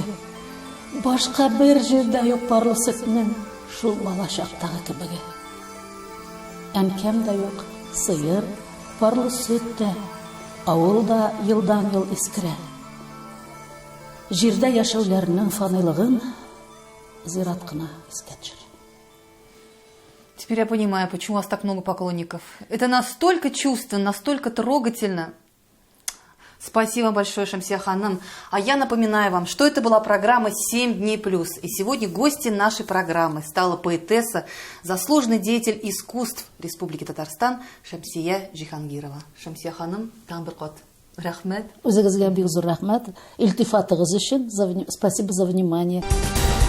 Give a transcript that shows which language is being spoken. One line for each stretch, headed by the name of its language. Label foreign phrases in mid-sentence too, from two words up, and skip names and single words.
Tatar: Башка бер җирдә юк парлы сөтнең, шул бала чактагы кебеге. Әнкәм дә юк, сыер, парлы сөт тә, авылда елдан-ел искерә. Җирдә яшәүләрнең фанилыгын зират кына искә төшерә.
Russian: Теперь я понимаю, почему у вас так много поклонников. Это настолько чувственно, настолько трогательно. Спасибо большое, Шамсия ханым. А я напоминаю вам, что это была программа «7 дней плюс». И сегодня гостьей нашей программы стала поэтесса, заслуженный деятель искусств Республики Татарстан Шамсия Джихангирова.
Tatar: Шамсия ханым, тамбыркот. Рахмет. Үзегезгә бик зур рәхмәт. Илтифатыгыз өчен
Russian: спасибо за внимание.